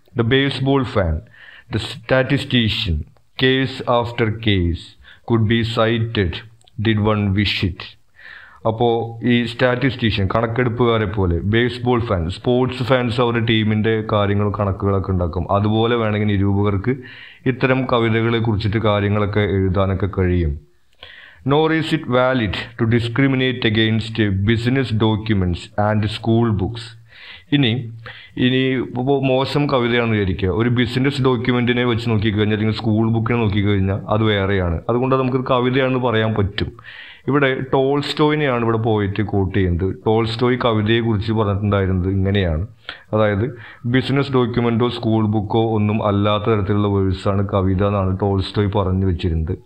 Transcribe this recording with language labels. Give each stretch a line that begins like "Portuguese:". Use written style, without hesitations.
English: The baseball fan, the statistician, case after case could be sighted did one wish it.
Malayalam: അപ്പോൾ ഈ statistician കണക്കെടുപ്പുകാരെ പോലെ baseball fan sports fans അവരുടെ ടീമിൻ്റെ കാര്യങ്ങളും കണക്കുകളൊക്കെ ഉണ്ടാക്കും. അതുപോലെ വേണമെങ്കിൽ നിരൂപകർക്ക് ഇത്തരം കവിതകളെ കുറിച്ചിട്ട് കാര്യങ്ങളൊക്കെ എഴുതാനൊക്കെ കഴിയും.
English: Nor is it valid to discriminate against business documents and school books.
Malayalam: ഇനി ഇപ്പോൾ മോശം കവിതയാണെന്ന് വിചാരിക്കുക, ഒരു ബിസിനസ് ഡോക്യുമെൻറ്റിനെ വെച്ച് നോക്കിക്കഴിഞ്ഞാൽ അല്ലെങ്കിൽ സ്കൂൾ ബുക്കിനെ നോക്കിക്കഴിഞ്ഞാൽ അത് വേറെയാണ്. അതുകൊണ്ട് നമുക്ക് കവിതയാണെന്ന് പറയാൻ പറ്റും. ഇവിടെ ടോൾസ്റ്റോയിനെയാണ് ഇവിടെ പോയിട്ട് കോട്ട് ചെയ്യുന്നത്. ടോൾസ്റ്റോയ് കവിതയെക്കുറിച്ച് പറഞ്ഞിട്ടുണ്ടായിരുന്നത് ഇങ്ങനെയാണ്, അതായത് ബിസിനസ് ഡോക്യുമെൻറ്റോ സ്കൂൾ ബുക്കോ ഒന്നും അല്ലാത്ത തരത്തിലുള്ള വേഴ്സാണ് കവിത എന്നാണ് ടോൾസ്റ്റോയ് പറഞ്ഞു വെച്ചിരുന്നത്.